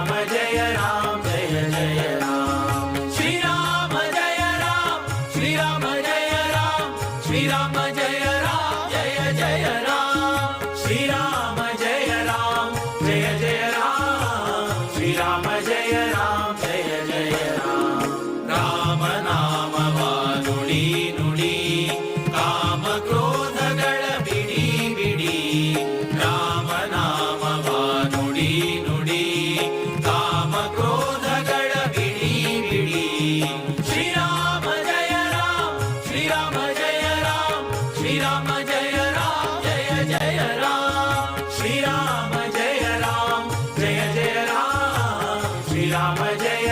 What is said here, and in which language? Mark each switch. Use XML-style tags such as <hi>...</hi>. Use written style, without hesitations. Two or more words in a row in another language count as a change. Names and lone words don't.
<hi>जय राम जय जय राम श्री राम जय राम श्री राम जय राम श्री राम जय राम जय जय राम श्री राम जय राम जय जय राम श्री राम जय राम जय जय राम</hi> <kn>ರಾಮ ನಾಮವ ನುಡಿ ನುಡಿ ಕಾಮ ಕ್ರೋಧಗಳ ಬಿಡಿ ಬಿಡಿ ರಾಮ ನಾಮವ ನುಡಿ ನುಡಿ ಕಾಮ ಕ್ರೋಧಗಳ ಬಿಡಿ ಬಿಡಿ ಶ್ರೀರಾಮ ಜಯ ರಾಮ ಶ್ರೀರಾಮ ಜಯ ರಾಮ ಶ್ರೀರಾಮ ಜಯ ರಾಮ ಜಯ ಜಯ ರಾಮ ಶ್ರೀರಾಮ ಜಯ ರಾಮ ಜಯ ಜಯ ರಾಮ ಶ್ರೀರಾಮ ಜಯ</kn>